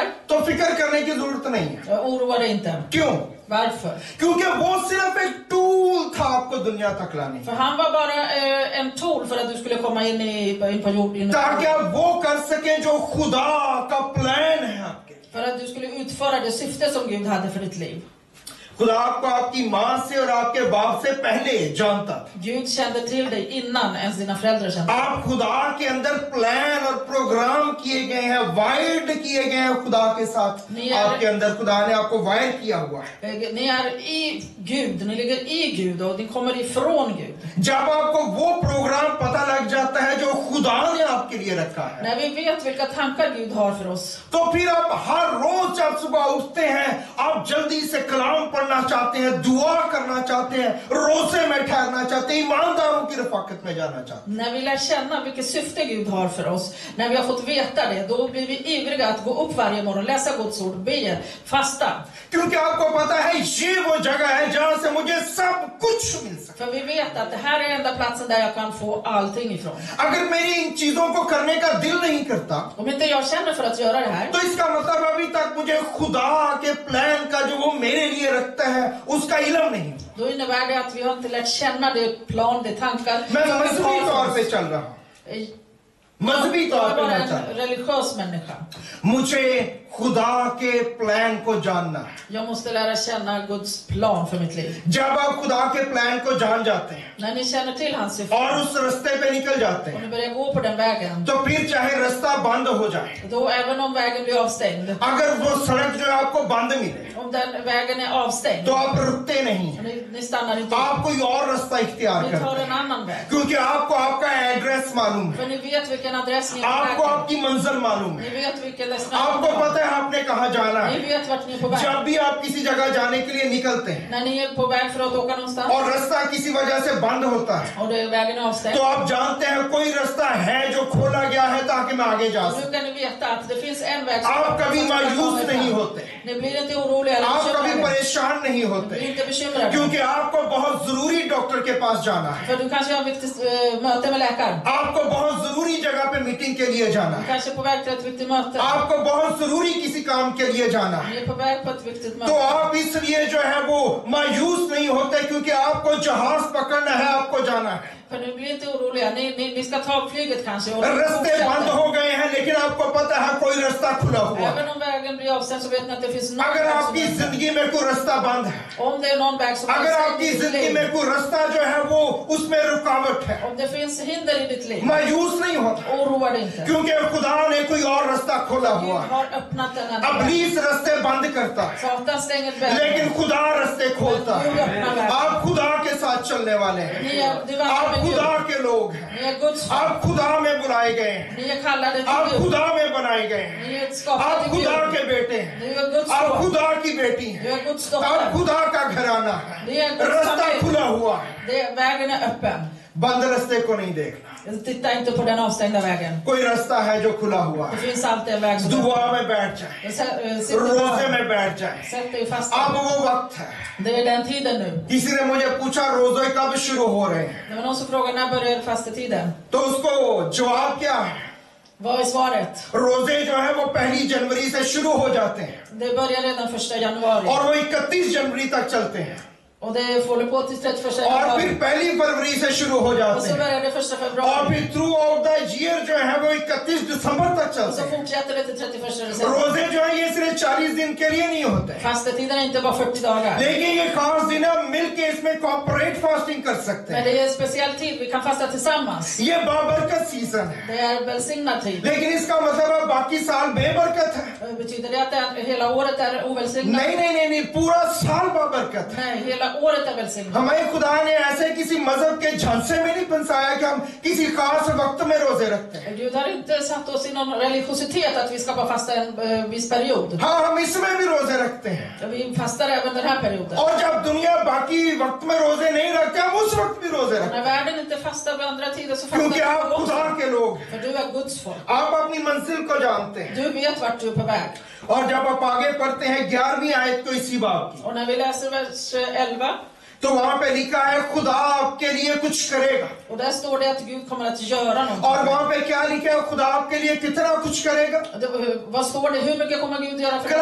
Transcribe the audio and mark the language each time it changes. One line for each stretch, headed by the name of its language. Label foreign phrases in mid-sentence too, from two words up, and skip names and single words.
Urdu: تو فکر کرنے کی ضرورت نہیں ہے.
Swedish: oroa dig inte.
Urdu: क्यों?
Swedish: Varför?
Urdu: کیونکہ وہ صرف ایک ٹول تھا آپ کو دنیا تک لانے,
Swedish: För han var bara en tool för att du skulle komma in på jorden.
Urdu: تاکہ آپ وہ کر سکیں جو خدا کا پلان ہے آپ کے.
Swedish: För att du skulle utföra det syfte som Gud hade för ditt liv.
Urdu: خدا آپ کو آپ کی ماں سے اور آپ کے باپ سے پہلے جانتا تھا.
Swedish: Gud kände till dig innan ens dina föräldrar kände.
Urdu: آپ خدا کے اندر پلان اور پروگرام کیے گئے ہیں، وائرڈ کیے گئے ہیں خدا کے ساتھ. آپ کے اندر خدا نے آپ کو وائر کیا ہوا ہے.
Swedish: Ni är i Gud, ni ligger i Gud och ni kommer ifrån Gud.
Urdu: جب آپ کو وہ پروگرام پتہ لگ جاتا ہے جو خدا نے آپ کے لیے رکھا ہے,
Swedish: När vi vet vilka tankar Gud har för oss,
Urdu: تو پھر آپ ہر روز جب صبح اٹھتے ہیں، آپ جلدی سے کلام پڑھنا چاہتے ہیں، دعا کرنا چاہتے ہیں، روزے میں ٹھہرنا چاہتے ہیں، ایمانداروں کی رفاقت میں جانا چاہتے ہیں.
Swedish: när vi lär känna vilket syfte Gud har för oss, när vi har fått veta det, då blir vi ivriga att gå upp varje morgon, läsa Guds ord, be, fasta.
Urdu: کیونکہ آپ کو پتہ ہے یہ وہ جگہ ہے جہاں سے مجھے سب کچھ مل سکتا
Swedish: För vi vet att det här är enda platsen där jag kan få allting ifrån.
Urdu: है। اگر میری ان چیزوں کو کرنے کا دل نہیں کرتا,
Swedish: Om inte jag känner för att göra det här,
Urdu: تو اس کا مطلب ابھی تک مجھے خدا کے پلان کا جو وہ میرے لیے رکھتا ہے اس کا علم نہیں.
Swedish: då innebär det att vi har inte lärt känna det plan, det tankar
Urdu: मैं
Swedish: som Gud
Urdu: मजहबी
Swedish: har
Urdu: तौर
Swedish: för
Urdu: पे
Swedish: oss.
Urdu: چل رہا ہوں، مذہبی
Swedish: Jag
Urdu: तौर
Swedish: är
Urdu: पे
Swedish: bara
Urdu: میں چل
Swedish: en religiös människa.
Urdu: مجھے خدا کے پلان کو جاننا ہے.
Swedish: Jag måste lära känna Guds plan för mitt liv.
Urdu: جب آپ خدا کے پلان کو جان جاتے ہیں
Swedish: När ni känner till hans syfte
Urdu: اور اس راستے پہ نکل جاتے
Swedish: och
Urdu: हैं,
Swedish: ni börjar gå på den vägen,
Urdu: تو پھر چاہے راستہ بند ہو جائے,
Swedish: då även om vägen blir avstängd,
Urdu: اگر وہ سڑک جو ہے آپ کو بند ملے,
Swedish: om den vägen är avstängd,
Urdu: تو آپ رکتے نہیں,
Swedish: ni stannar inte.
Urdu: آپ کوئی اور راستہ اختیار
Swedish: Ni tar
Urdu: करते
Swedish: en
Urdu: हैं,
Swedish: annan väg.
Urdu: کیونکہ آپ کو آپ کا ایڈریس معلوم ہے,
Swedish: För ni vet vilken adress ni är på
Urdu: आपको
Swedish: väg
Urdu: آپ کی منزل معلوم
Swedish: till.
Urdu: है,
Swedish: Ni vet vilken destination
Urdu: आपको
Swedish: ni har.
Urdu: پتہ ہے آپ نے کہاں جانا
Swedish: Ni
Urdu: है।
Swedish: vet vart ni är på väg.
Urdu: جب بھی آپ کسی جگہ جانے کے لیے نکلتے ہیں
Swedish: När ni är på väg för att åka någonstans
Urdu: اور راستہ کسی وجہ سے بند ہوتا ہے,
Swedish: och vägen är avstängd,
Urdu: تو آپ جانتے ہیں کوئی راستہ ہے جو کھولا گیا ہے تاکہ میں آگے جا
Swedish: nu
Urdu: सकूं।
Swedish: kan ni veta att det finns en väg som
Urdu: آپ کبھی
Swedish: som kan
Urdu: मायूस
Swedish: komma
Urdu: नहीं
Swedish: fram.
Urdu: होते,
Swedish: Ni blir inte oroliga eller
Urdu: آپ کبھی
Swedish: bekymrade.
Urdu: پریشان نہیں
Swedish: Ni
Urdu: होते,
Swedish: blir inte bekymrade.
Urdu: کیونکہ آپ کو بہت ضروری ڈاکٹر کے پاس جانا ہے,
Swedish: För du kanske har ett viktigt möte med läkaren.
Urdu: آپ کو بہت ضروری جگہ پہ میٹنگ کے لیے جانا
Swedish: Du
Urdu: है,
Swedish: kanske är på väg till ett viktigt möte.
Urdu: آپ کو بہت ضروری کسی کام کے لیے جانا ہے,
Swedish: Ni är på väg på ett viktigt
Urdu: तो
Swedish: möte.
Urdu: آپ اس لیے جو ہے وہ مایوس نہیں ہوتے، کیونکہ آپ کو جہاز پکڑنا ہے، آپ کو جانا ہے.
Swedish: För ni blir inte oroliga. Ni ska ta flyget kanske och
Urdu: راستے بند
Swedish: fortsätta.
Urdu: ہو گئے ہیں، لیکن آپ کو پتہ ہے کوئی راستہ کھلا ہوا ہے.
Swedish: Även om vägen blir avstängd så vet ni att det finns någon
Urdu: अगर
Swedish: väg som
Urdu: आपकी
Swedish: är öppen.
Urdu: زندگی میں کوئی راستہ بند ہے,
Swedish: Om det är någon väg som är
Urdu: अगर
Swedish: avstängd
Urdu: आपकी
Swedish: i ditt
Urdu: जिंदगी
Swedish: liv,
Urdu: میں کوئی راستہ جو ہے وہ اس میں رکاوٹ ہے,
Swedish: om det finns hinder i ditt liv,
Urdu: مایوس نہیں ہوتا,
Swedish: oroa dig inte.
Urdu: کیونکہ خدا نے کوئی اور راستہ کھولا
Swedish: Gud
Urdu: ہوا ہے.
Swedish: har öppnat en annan väg.
Urdu: ابلیس راستے بند کرتا ہے,
Swedish: Satan stänger vägen.
Urdu: لیکن خدا راستے کھولتا ہے۔ آپ خدا کے ساتھ چلنے والے ہیں، آپ خدا کے لوگ ہیں,
Swedish: Ni är Guds
Urdu: آپ خدا میں بلائے گئے ہیں,
Swedish: Ni är kallade
Urdu: आप
Swedish: till Gud.
Urdu: خدا میں بنائے گئے ہیں,
Swedish: Ni är
Urdu: आप
Swedish: skapade till
Urdu: खुदा
Swedish: Gud.
Urdu: کے بیٹے ہیں,
Swedish: Du är Guds
Urdu: आप
Swedish: son.
Urdu: خدا کی بیٹی
Swedish: Du
Urdu: हैं,
Swedish: är Guds
Urdu: आप
Swedish: dotter.
Urdu: خدا کا گھرانا ہے.
Swedish: Det är Guds
Urdu: रास्ता
Swedish: familj.
Urdu: کھلا ہوا ہے,
Swedish: Vägen är öppen.
Urdu: بند راستے کو نہیں دیکھنا.
Swedish: Titta inte på den avstängda vägen.
Urdu: کوئی راستہ ہے جو کھلا ہوا
Swedish: Det
Urdu: है,
Swedish: finns alltid en väg som är
Urdu: दुआ
Swedish: öppen.
Urdu: میں بیٹھ جائے,
Swedish: Sitt
Urdu: रोजे
Swedish: dig
Urdu: میں بیٹھ جائے.
Swedish: Sätt dig fast.
Urdu: اب وہ وقت ہے.
Swedish: Det är den tiden nu.
Urdu: کسی نے مجھے پوچھا روزے کب شروع ہو رہے ہیں,
Swedish: Det var någon som frågade när börjar fastetiden?
Urdu: تو اس کو جواب کیا ہے?
Swedish: Vad är svaret?
Urdu: روزے جو ہے وہ 1 جنوری سے شروع ہو جاتے ہیں
Swedish: Det börjar redan 1 januari.
Urdu: اور وہ 31 جنوری تک چلتے ہیں.
Swedish: Och det håller på till 31
Urdu: और
Swedish: februari.
Urdu: پھر 1 فروری سے شروع ہو
Swedish: Och
Urdu: जाते
Swedish: så
Urdu: हैं
Swedish: börjar det 1
Urdu: और
Swedish: februari.
Urdu: फिर
English: throughout the year
Urdu: جو ہے وہ 31 دسمبر تک
Swedish: Och
Urdu: चलते
Swedish: så
Urdu: हैं।
Swedish: fortsätter det till 31 december.
Urdu: روزے جو ہے یہ صرف 40 دن کے لیے نہیں ہوتے ہیں,
Swedish: Fastetiden är inte bara 40 dagar.
Urdu: لیکن یہ خاص دن ہے، مل کے اس میں
English: corporate fasting
Urdu: کر سکتے
Swedish: Men
Urdu: हैं।
Swedish: det är en speciell tid, vi kan fasta tillsammans.
Urdu: یہ بابرکت سیزن ہے,
Swedish: Det är välsignad tid.
Urdu: لیکن اس کا مطلب ہے باقی سال بے برکت ہے?
Swedish: Betyder det att hela året är ovälsignat?
Urdu: نہیں، پورا سال بابرکت ہے.
Swedish: Nej, hela året är välsignat.
Urdu: ہمیں خدا نے ایسے کسی مذہب کے جھانسے میں نہیں پھنسایا کہ ہم کسی خاص وقت میں روزے رکھتے ہیں.
Swedish: Gud har inte satt oss i någon religiositet att vi ska bara fasta en viss period.
Urdu: ہاں، ہم اس میں بھی روزے رکھتے ہیں
Swedish: Vi fastar även den här perioden.
Urdu: اور جب دنیا باقی وقت میں روزے نہیں رکھتے، ہم اس وقت بھی روزے
Swedish: Och
Urdu: रखते
Swedish: när världen inte fastar vid andra tider så
Urdu: ہیں، کیونکہ
Swedish: fastar
Urdu: आप
Swedish: du
Urdu: खुदा
Swedish: också.
Urdu: کے لوگ ہیں,
Swedish: För du är Guds folk.
Urdu: آپ اپنی منزل کو جانتے ہیں.
Swedish: Du vet vart du är på väg.
Urdu: اور جب آپ آگے پڑھتے ہیں 11ویں آیت کو اسی باب کی,
Swedish: Och när vi läser vers 11,
Urdu: تو وہاں پہ لکھا ہے خدا آپ کے لیے کچھ کرے گا.
Swedish: och där står det att Gud kommer att göra
Urdu: और
Swedish: något.
Urdu: وہاں پہ کیا لکھا ہے? خدا آپ کے لیے کتنا کچھ کرے گا.
Swedish: Vad står det? Hur mycket kommer Gud göra för dig?